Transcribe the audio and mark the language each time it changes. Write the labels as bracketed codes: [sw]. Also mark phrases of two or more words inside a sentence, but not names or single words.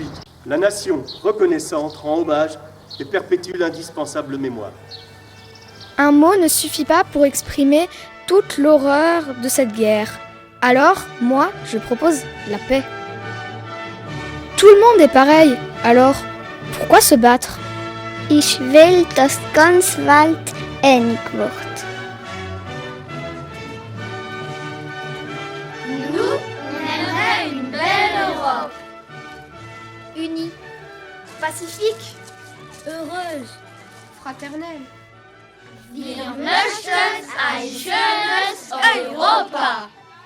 [fr] La nation reconnaissante rend hommage et perpétue l'indispensable mémoire. Un mot ne suffit pas pour exprimer toute l'horreur de cette guerre. Alors, moi, je propose la paix. Tout le monde est pareil, alors pourquoi se battre? [de] Ich will, dass ganz Welt einig wird. [fr] Nous, on aimerait une belle Europe. Unie, pacifique, Heureuse. fraternelle. [de] Wir möchten ein schönes Europa.